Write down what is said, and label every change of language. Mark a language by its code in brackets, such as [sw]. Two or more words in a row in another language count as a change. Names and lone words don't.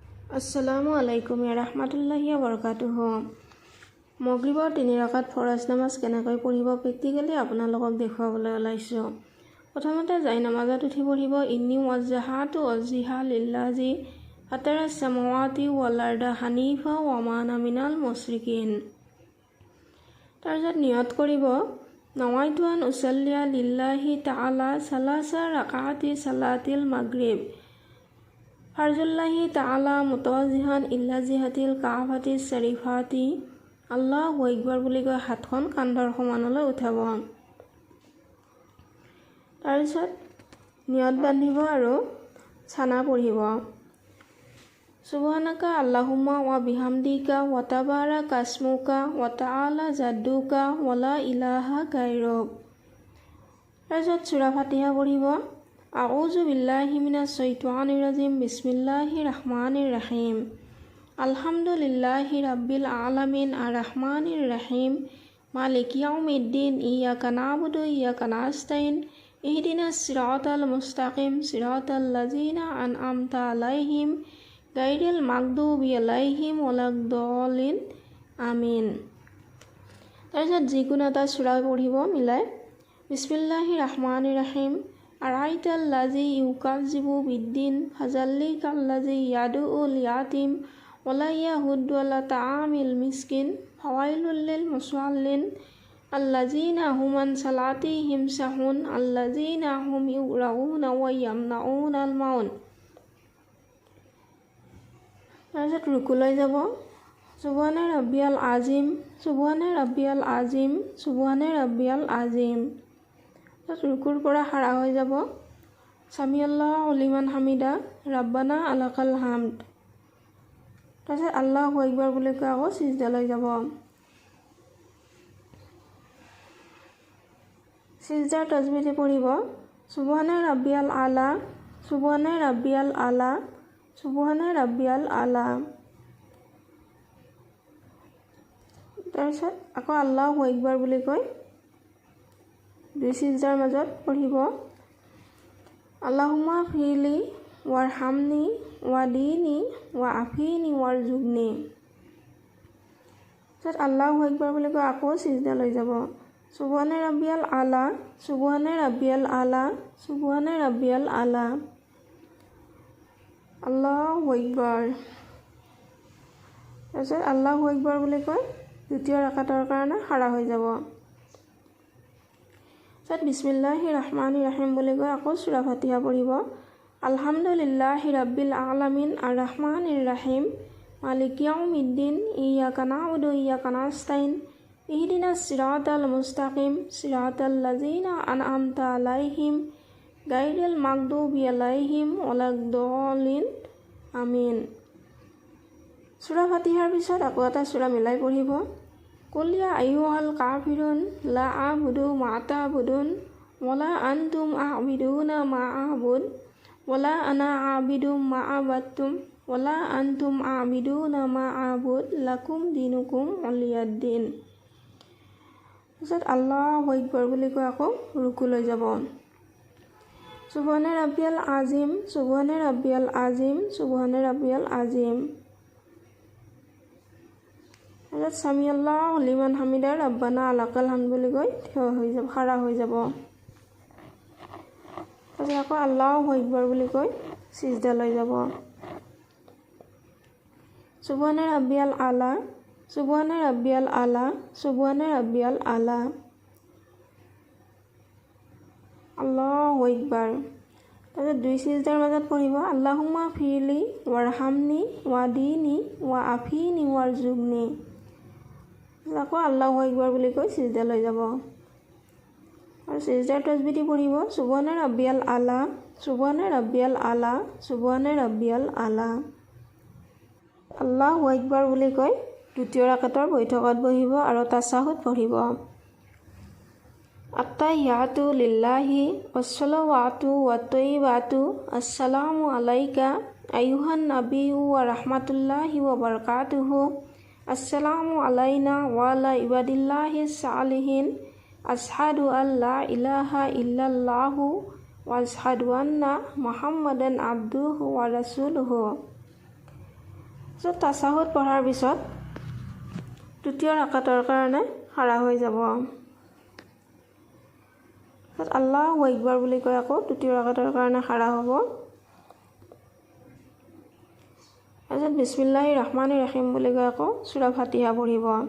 [ar] السلام عليكم ورحمة الله وبركاته. [as] মগৰিবৰ 3 ৰাকাত ফৰজ নামাজ কেনেকৈ পঢ়িব প্ৰেক্টিকেলি আপোনালোকক দেখুৱাবলৈ ওলাইছোঁ। প্ৰথমতে যাই নামাজত উঠি পঢ়িব [ar] إني وجهت وجهي للذي فطر السماوات والأرض حنيفا وما أنا من المشركين. [as] তাৰপিছত নিয়ত কৰিব [ar] نويت أن أصلي لله تعالى ثلاث ركعات صلاة المغرب فرض الله تعالى متوجها إلى جهة الكعبة الشريفة. الله أكبر [as] বুলি কৈ হাতখন কান্ধৰ সমানলৈ উঠাব। তাৰপিছত নিয়ত বান্ধিব আৰু ছানা পঢ়িব [ar] سبحانك اللهم وبحمدك وتبارك اسمك وتعالى جدك ولا إله غيرك. [as] তাৰপিছত সূৰা ফাতিহা পঢ়িব [ar] أعوذ بالله من الشيطان الرجيم بسم الله الرحمن الرحيم الحمد لله رب العالمين الرحمن الرحيم مالك يوم الدين إياك نعبد وإياك نستعين اهدنا الصراط المستقيم صراط الذين أنعمت عليهم غير المغضوب عليهم ولا الضالين آمين. [as] তাৰপিছত যিকোনো এটা সূৰা পঢ়িব মিলাই [ar] بسم الله الرحمن الرحيم أرأيت الذي يكذب بالدين فذلك الذي يدع اليتيم ولا يحض على طعام المسكين فويل للمصلين الذين هم عن صلاتهم ساهون الذين هم يراءون ويمنعون الماعون. [as] তাৰপিছত ৰুকুলৈ যাব [ar] سبحان ربي العظيم سبحان ربي العظيم سبحان ربي العظيم. [as] ৰুকুৰ পৰা খাৰা হৈ যাব [ar] سمع الله لمن حمده ربنا لك الحمد. [as] তাৰপিছত [ar] الله أكبر [as] বুলি কৈ আকৌ সিজদালৈ যাব। সিজদাৰ তাজবিদ পঢ়িব [ar] سبحان ربي الأعلى سبحان ربي الأعلى سبحان ربي الأعلى. [as] তাৰপিছত আকৌ [ar] الله أكبر [as] বুলি কৈ দুই সিজদাৰ মাজত পঢ়িব [ar] اللهم اغفر لي وارحمني واهدني وعافني وارزقني. তাৰপিছত الله أكبر [as] বুলি কৈ আকৌ সিজদালৈ যাব [ar] سبحان ربي الأعلى سبحان ربي الأعلى سبحان ربي الأعلى الله أكبر. [as] তাৰপিছত [ar] الله أكبر [as] বুলি কৈ দ্বিতীয় ৰাকাতৰ কাৰণে খাৰা হৈ যাব। [ar] بسم الله الرحمن الرحيم [as] বুলি কৈ আকৌ সূৰা ফাতিহা পঢ়িব [ar] الحمد لله رب العالمين الرحمن الرحيم مالك يوم الدين إياك نعبد وإياك نستعين اهدنا الصراط المستقيم صراط الذين أنعمت عليهم غير المغضوب عليهم ولا الضالين آمين. [as] সূৰা ফাতিহাৰ পিছত আকৌ এটা সূৰা মিলাই পঢ়িব [ar] قل يا أيها الكافرون لا أعبد ما تعبدون ولا أنتم عابدون ما أعبد ولا أنا عابد ما عبدتم ولا أنتم عابدون ما أعبد لكم دينكم ولي دين. তাৰপিছত الله أكبر [as] বুলি কৈ আকৌ ৰুকুলৈ যাব [ar] سبحان ربي العظيم سبحان ربي العظيم سبحان ربي العظيم. [as] তাৰপিছত [ar] سمع الله لمن حمده ربنا لك الحمد [as] বুলি কৈ থিয় হৈ যাব খাৰা হৈ যাব। তাৰপিছত আকৌ [ar] الله أكبر [as] বুলি কৈ সিজদালৈ যাব [ar] سبحان ربي الأعلى سبحان ربي الأعلى سبحان ربي الأعلى الله أكبر. [as] তাৰপিছত দুই সিজদাৰ মাজত পঢ়িব [ar] اللهم اغفر لي وارحمني واهدني وعافني وارزقني. আকৌ الله أكبر [as] বুলি কৈ সিজদালৈ যাব আৰু সিজদাৰ তাজবিদ পঢ়িব [ar] سبحان ربي الأعلى سبحان ربي الأعلى سبحان ربي الأعلى. الله أكبر [as] বুলি কৈ দ্বিতীয় ৰাকাতৰ বৈঠকত বহিব আৰু তাছাহুদ পঢ়িব [ar] التحيات لله والصلوات والطيبات السلام عليك أيها النبي ورحمة الله وبركاته السلام علينا وعلى عباد الله الصالحين أشهد أن لا إله إلا الله وأشهد أن محمدا عبده ورسوله. [as] তাৰপিছত তাছাহুদ পঢ়াৰ পিছত দ্বিতীয় ৰাকাতৰ কাৰণে খাৰা হৈ যাব। তাৰপিছত [ar] الله أكبر [as] বুলি কৈ আকৌ দ্বিতীয় ৰাকাতৰ কাৰণে খাৰা হ'ব। তাৰপিছত [ar] بسم الله الرحمن الرحيم [as] বুলি কৈ আকৌ সূৰা ফাতিহা পঢ়িব।